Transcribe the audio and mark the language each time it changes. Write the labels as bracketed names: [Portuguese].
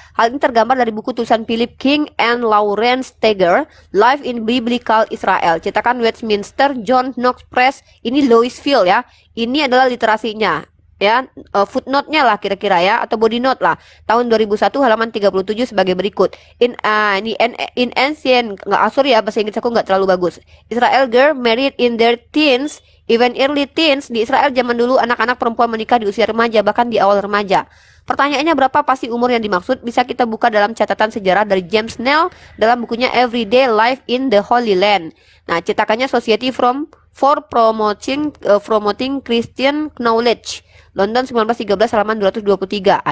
[Indonesian] Hal ini tergambar dari buku tulisan Philip King and Lawrence Steger, Life in Biblical Israel. Cetakan Westminster, John Knox Press, ini Louisville ya. Ini adalah literasinya. Ya, footnote-nya lah kira-kira ya, atau body note lah, tahun 2001 halaman 37 sebagai berikut. [English] In ancient, [Indonesian] nggak sorry ya, bahasa Inggris aku nggak terlalu bagus. [English] Israel girl married in their teens, even early teens. [Indonesian] Di Israel zaman dulu anak-anak perempuan menikah di usia remaja, bahkan di awal remaja. Pertanyaannya berapa pasti umur yang dimaksud? Bisa kita buka dalam catatan sejarah dari James Snell dalam bukunya Everyday Life in the Holy Land. Nah, cetakannya Society for Promoting Christian Knowledge, London 1913 halaman 223.